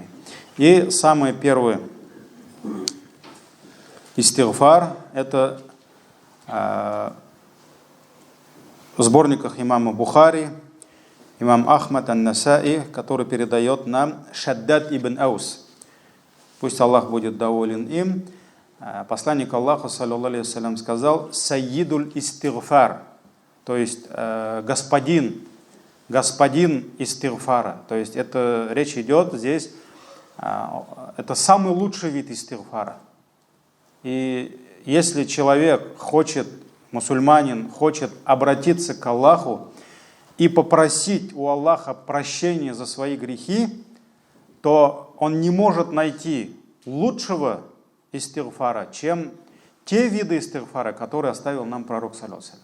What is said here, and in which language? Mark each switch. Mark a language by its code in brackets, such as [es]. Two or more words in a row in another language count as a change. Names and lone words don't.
[ru] И самый первый истигфар — это в сборниках имама Бухари, имам Ахмад ан-Насаи, который передает нам Шаддад ибн Аус. Пусть Аллах будет доволен им. Посланник Аллаха, [ar] صلى الله عليه وسلم, [ru] сказал: [ar] «سيد الاستغفار», [ru] то есть господин истигфара. То есть это речь идет здесь, это самый лучший вид истигфара. И если человек хочет, мусульманин хочет обратиться к Аллаху и попросить у Аллаха прощения за свои грехи, то он не может найти лучшего истигфара, чем те виды истигфара, которые оставил нам пророк, [ar] صلى الله عليه وسلم.